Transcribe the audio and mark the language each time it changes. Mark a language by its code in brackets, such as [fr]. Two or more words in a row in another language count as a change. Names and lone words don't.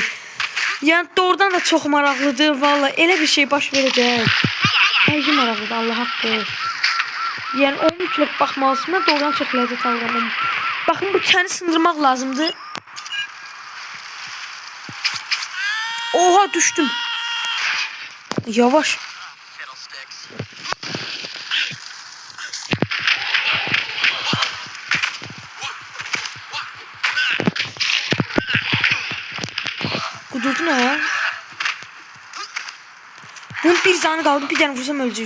[az] Yəni doğrudan da çox maraqlıdır. Vallahi elə bir şey baş verəcək. Həqiqi maraqlıdır, Allah haqqı. Yəni onu mütləq baxmalısın. Mən doğrudan çox ləzzət alıram. Baxın, bu çəni sındırmaq lazımdır. Oha, düşdüm. [tr] Yavaş. Kudurdu ne ya? Bunun bir zanı kaldı. Bir tane vursam öldü.